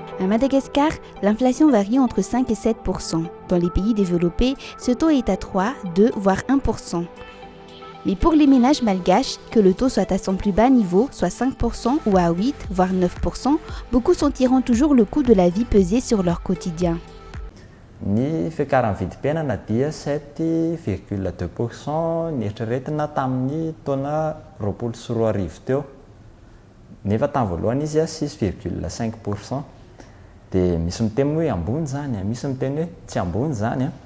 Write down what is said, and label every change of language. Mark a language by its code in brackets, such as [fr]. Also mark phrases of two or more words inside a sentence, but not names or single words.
[fr] Madagascar, l'inflation varie entre 5 et 7%. Dans les pays développés, ce taux est à 3, 2, voire 1%. Mais pour les ménages malgaches, que le taux soit à son plus bas niveau, soit 5% ou à 8, voire 9%, beaucoup sentiront toujours le coût de la vie peser sur leur quotidien. [mg] Ny fiakaran'ny vidim-piainana dia 7,2% nieritreretina tamin'ny taona 2024 teo. Nefa tamin'ny voalohany izy 6,5%. Dia misy miteny hoe ambony zany, misy miteny hoe tsy ambony zany.